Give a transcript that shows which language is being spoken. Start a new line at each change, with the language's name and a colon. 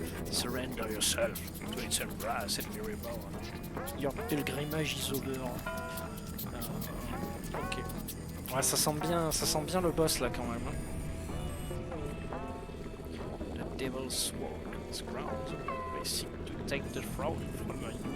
English: Surrender yourself to its embrace and be reborn. Your pilgrimage is over. Ok.
French: Ouais, ça sent bien le boss là quand même.
English: The Devil's Sword is ground. They seek to take the throne from you.